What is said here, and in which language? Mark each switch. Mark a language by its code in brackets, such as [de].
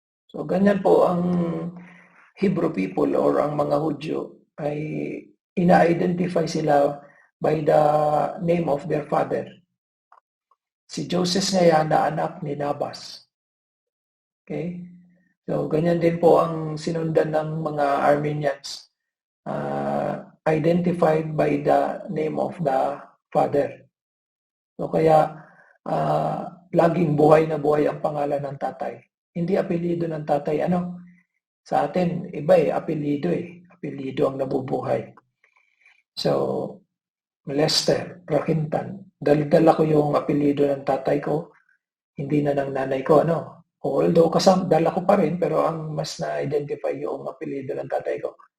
[tl] So, ganyan po ang Hebrew people or ang mga Hudyo ay ina-identify sila [en] by the name of their father. [tl] Si Joseph ngayon na anak ni Nabas. Okay? So, ganyan din po ang sinundan ng mga Armenians. [en] Identified by the name of the father. [tl] So, kaya laging buhay na buhay ang pangalan ng tatay. Hindi apelido ng tatay. Sa atin, iba apelido Apelido ang nabubuhay. So, Lester, Rakintan. Dala ko yung apelido ng tatay ko, hindi na ng nanay ko, Although dala ko pa rin, pero ang mas na-identify yung apelido ng tatay ko.